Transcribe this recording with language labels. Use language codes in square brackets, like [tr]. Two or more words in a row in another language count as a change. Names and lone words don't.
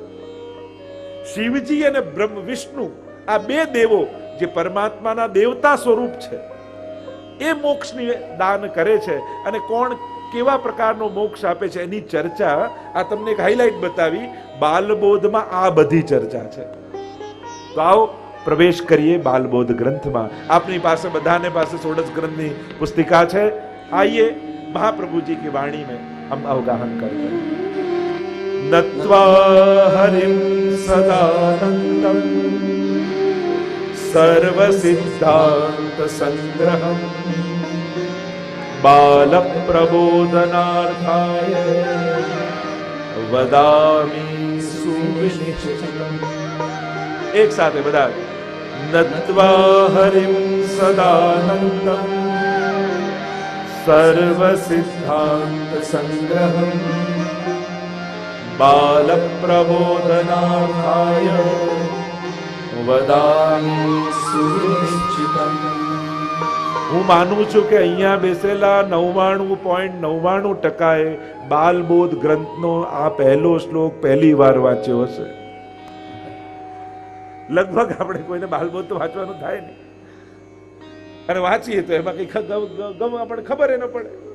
[gu] શિવજી અને વિષ્ણુ આ બે દેવો જે પરમાત્માના દેવતા સ્વરૂપ છે એ મોક્ષની દાન કરે છે. અને કોણ કેવા પ્રકારનો મોક્ષ આપે છે એની ચર્ચા આ તમને એક હાઇલાઇટ બતાવી. બાલબોધમાં આ બધી ચર્ચા છે. તો આવો પ્રવેશ કરીએ બાલબોધ ગ્રંથમાં. આપની પાસે બધાને પાસે षोडश ग्रंथની પુસ્તિકા છે. [hi] आइए महाप्रभु जी की वाणी में हम अवगाहन करते हैं. [sa] नत्वा हरिं सदानंदम सर्व सिद्धांत संग्रहम बाल प्रबोधनार्थाय वदामि सुविनिश्चितम. [hi] एक साथ है बता. [sa] नत्वा हरिं सदानंदम सर्व सिद्धांत संग्रहम बाल प्रबोधनार्थाय वदामि सुनिश्चितम. [gu] હું માનું છું કે અહીંયા બેસેલા 99.99% બાલબોધ ગ્રંથનો આ પહેલો શ્લોક પહેલી વાર વાંચ્યો હશે. લગભગ આપણે કોઈને બાલબોધ તો વાંચવાનું થાય નહીં, અને વાંચીએ તો એમાં કઈ આપણે ખબર ન પડે.